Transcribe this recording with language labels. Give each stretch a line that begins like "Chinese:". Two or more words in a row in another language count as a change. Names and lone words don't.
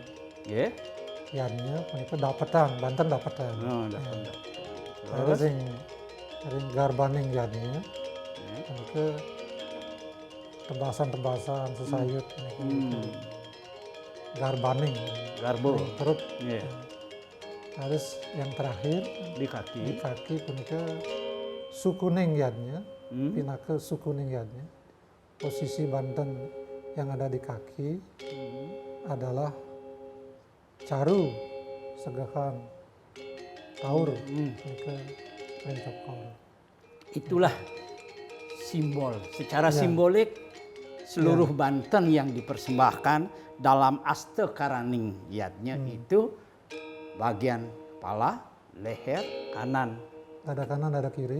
Balinese: Yadnya punika dapetan, Banten dapetan. Terus ring garbaning yadnya. Punika tebasan sesayut. garbaning, Garbo.
Indonesian: perut. Ya. Terus yang terakhir Di di kaki.
Balinese: kaki punika sukuning yadnya, pinake sukuning yadnya.
Indonesian: Posisi banten yang ada di kaki adalah caru, segahan, taur,
Balinese: punika rencokol.
Indonesian: Itulah simbol. Secara Ya. simbolik seluruh Banten yang dipersembahkan dalam
Balinese: aste karaning yadnya
Indonesian: itu bagian kepala, leher, kanan, Dada kanan, dada kiri,